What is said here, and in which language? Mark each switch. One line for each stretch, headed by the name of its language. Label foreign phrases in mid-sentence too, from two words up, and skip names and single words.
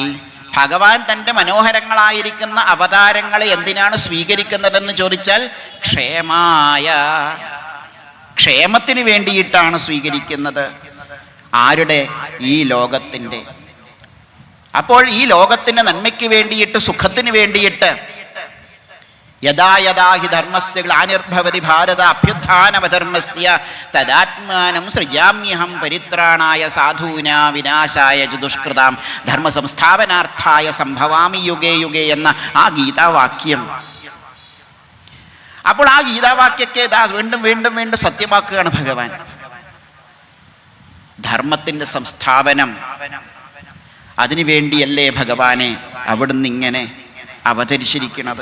Malayalam: ഭഗവാൻ തൻ്റെ മനോഹരങ്ങളായിരിക്കുന്ന അവതാരങ്ങളെ എന്തിനാണ് സ്വീകരിക്കുന്നതെന്ന് ചോദിച്ചാൽ ക്ഷേമായ, ക്ഷേമത്തിന് വേണ്ടിയിട്ടാണ് സ്വീകരിക്കുന്നത്. ആരുടെ? ഈ ലോകത്തിൻ്റെ. അപ്പോൾ ഈ ലോകത്തിൻ്റെ നന്മയ്ക്ക് വേണ്ടിയിട്ട്, സുഖത്തിന് വേണ്ടിയിട്ട്
Sanskrit: യഥാ യഥാ ഹി ധർമ്മസ്യ ഗ്ലാനിർഭവതി ഭാരത അഭ്യുത്ഥാനമധർമ്മസ്യ തദാത്മാനം സൃജാമ്യഹം പരിത്രാണായ സാധൂനാ വിനാശായ ച ദുഷ്കൃതാം ധർമ്മ സംസ്ഥാപനാർത്ഥായ സംഭവാമി യുഗേ യുഗേ
Malayalam: എന്ന ആ ഗീതാവാക്യം. അപ്പോൾ ആ ഗീതാവാക്യത്തെ വീണ്ടും വീണ്ടും വീണ്ടും സത്യമാക്കുകയാണ് ഭഗവാൻ. ധർമ്മത്തിൻ്റെ സംസ്ഥാപനം, അതിനുവേണ്ടിയല്ലേ ഭഗവാനെ അവിടുന്ന് ഇങ്ങനെ അവതരിച്ചിരിക്കുന്നത്?